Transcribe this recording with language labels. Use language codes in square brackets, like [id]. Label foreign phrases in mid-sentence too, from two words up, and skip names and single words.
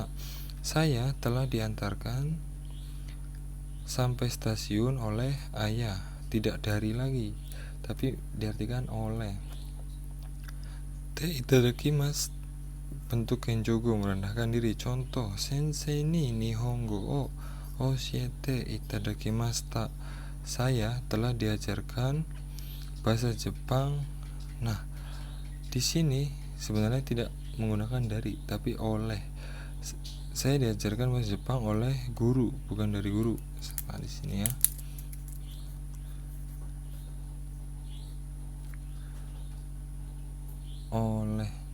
[id] Saya telah diantarkan sampai stasiun oleh ayah. Tidak dari lagi, tapi diartikan oleh. [ja] ていただきます [id] bentuk kenjogo, merendahkan diri. Contoh, [ja] 先生に日本語を教えていただきました. [id] Saya telah diajarkan bahasa Jepang. Nah, di sini sebenarnya tidak menggunakan dari, tapi oleh. Saya diajarkan bahasa Jepang oleh guru, bukan dari guru. Nah, di sini ya. Oleh.